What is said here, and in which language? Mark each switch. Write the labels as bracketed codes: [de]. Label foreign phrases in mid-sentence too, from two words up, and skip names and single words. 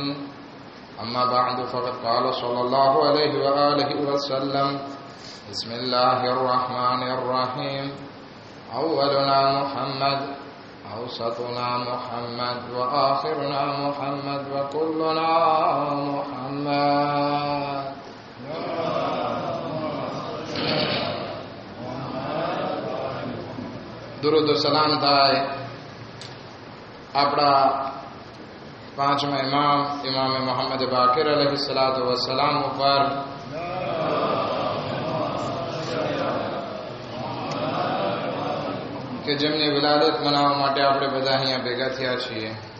[ar] أما بعد، فقد قال صلى الله عليه وآله وسلم: بسم الله الرحمن الرحيم. أولنا محمد، أوسطنا محمد، وآخرنا محمد، وكلنا محمد. [gu] દુરૂદ સલામ થાય આપણા પાંચમા ઇમામે મોહમ્મદ બાકિર [ar] عليه الصلاة والسلام [gu] ઉપર, કે જેમની વિલાદત મનાવવા માટે આપણે બધા અહીંયા ભેગા થયા છીએ.